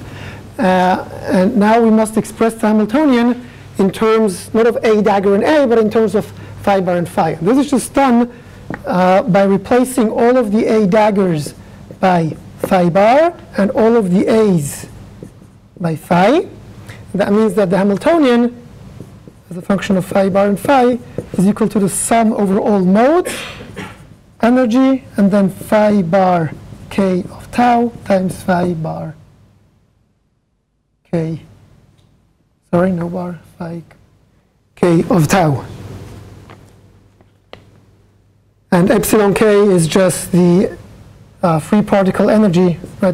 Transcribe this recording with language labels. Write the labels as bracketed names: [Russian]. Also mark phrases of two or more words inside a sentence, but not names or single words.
[English] And now we must express the Hamiltonian in terms, not of A dagger and A, but in terms of phi bar and phi. This is just done by replacing all of the A daggers by phi bar and all of the A's by phi. That means that the Hamiltonian, as a function of phi bar and phi, is equal to the sum over all modes, energy, and then phi bar k of tau times phi bar k, sorry, no bar, phi k of tau. And epsilon k is just the free particle energy, right?